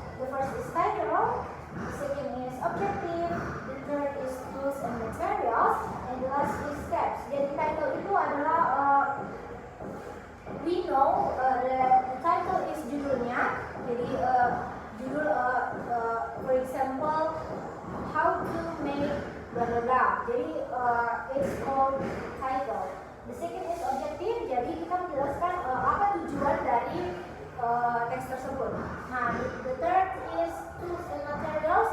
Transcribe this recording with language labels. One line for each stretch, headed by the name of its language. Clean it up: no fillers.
English: The first is title, the second is objective, the third is tools and materials, and the last is steps.
Indonesian: Jadi
English: title
Indonesian: itu adalah
English: we know the title is
Indonesian: judulnya. Jadi judul
English: for example how to make blah blah blah.
Indonesian: Jadi
English: it's called title. The second is objective.
Indonesian: Jadi kita menjelaskan apa tujuan dari teks tersebut.
English: Nah, the third is tools and materials.